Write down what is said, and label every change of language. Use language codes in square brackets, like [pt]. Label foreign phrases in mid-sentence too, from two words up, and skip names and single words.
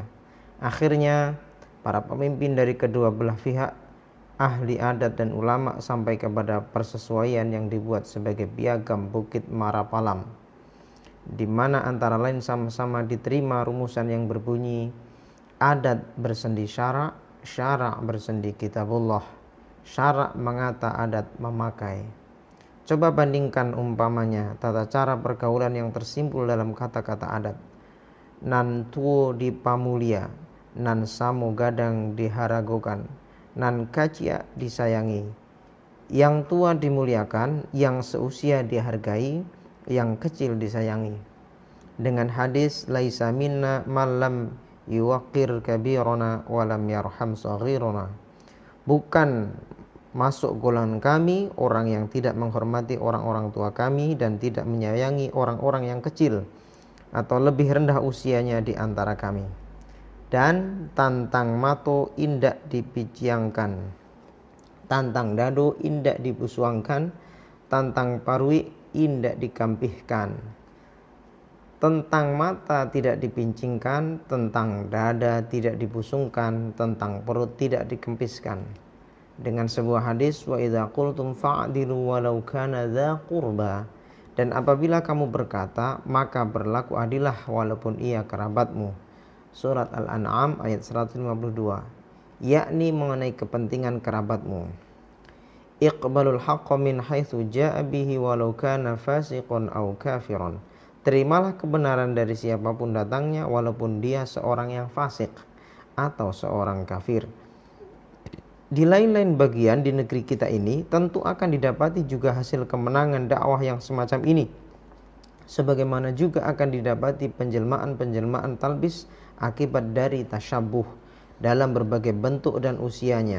[id] Akhirnya, para pemimpin dari kedua belah pihak, ahli adat dan ulama, sampai kepada persesuaian yang dibuat sebagai piagam Bukit Marapalam, di mana antara lain sama-sama diterima rumusan yang berbunyi adat bersendi syara', syara' bersendi kitabullah, syara' mengata, adat memakai. Coba bandingkan umpamanya tata cara pergaulan yang tersimpul dalam kata-kata adat. [min] Nan tuo di pamulia, nan samu gadang diharagokan, nan kacia disayangi. [id] Yang tua dimuliakan, yang seusia dihargai, yang kecil disayangi. Dengan hadis [ar] ليس منا من لم يوقر كبيرنا ولم يرحم صغيرنا. [id] Bukan masuk golongan kami orang yang tidak menghormati orang-orang tua kami dan tidak menyayangi orang-orang yang kecil atau lebih rendah usianya di antara kami. [min] Dan tantang mato indak dipiciangkan, tantang dado indak dipusuangkan, tantang parui indak dikampihkan. [id] Tentang mata tidak dipincingkan, tentang dada tidak dibusungkan, tentang perut tidak dikempiskan. Dengan sebuah hadis, [ar] وإذا قلتم فاعدلوا ولو كان ذا قربى, [id] dan apabila kamu berkata, maka berlaku adilah walaupun ia kerabatmu. Surat Al-An'am ayat 152, yakni mengenai kepentingan kerabatmu. [ar] اقبل الحق من حيث جاء به ولو كان فاسقا أو كافرا. [id] Terimalah kebenaran dari siapapun datangnya, walaupun dia seorang yang fasik atau seorang kafir. Di lain-lain bagian di negeri kita ini tentu akan didapati juga hasil kemenangan dakwah yang semacam ini, sebagaimana juga akan didapati penjelmaan-penjelmaan talbis akibat dari tasyabuh dalam berbagai bentuk dan usianya.